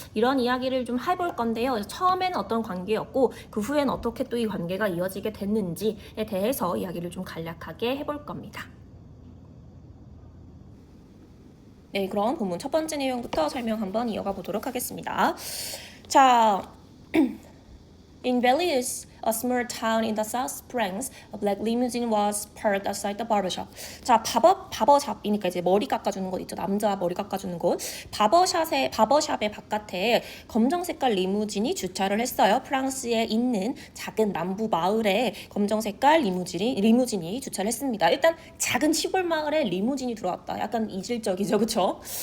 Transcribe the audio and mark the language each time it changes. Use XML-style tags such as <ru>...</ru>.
<ko>이런 이야기를 좀 해볼 건데요. 처음에는 어떤 관계였고 그 후에는 어떻게 또 이 관계가 이어지게 됐는지에 대해서 이야기를 좀 간략하게 해볼 겁니다. 네, 그럼 본문 첫 번째 내용부터 설명 한번 이어가 보도록 하겠습니다.</ko> <en>자, in Valles, a small town in the South Springs, a black limousine was parked outside the barbershop.</en> <ko>자, 바버샵이니까 이제 머리 깎아주는 곳 있죠. 남자 머리 깎아주는 곳. 바버샵의 바깥에 검정 색깔 리무진이 주차를 했어요. 프랑스에 있는 작은 남부 마을에 검정 색깔 리무진이 주차를 했습니다. 일단 작은 시골 마을에 리무진이 들어왔다. 약간 이질적이죠, 그렇죠?</ko>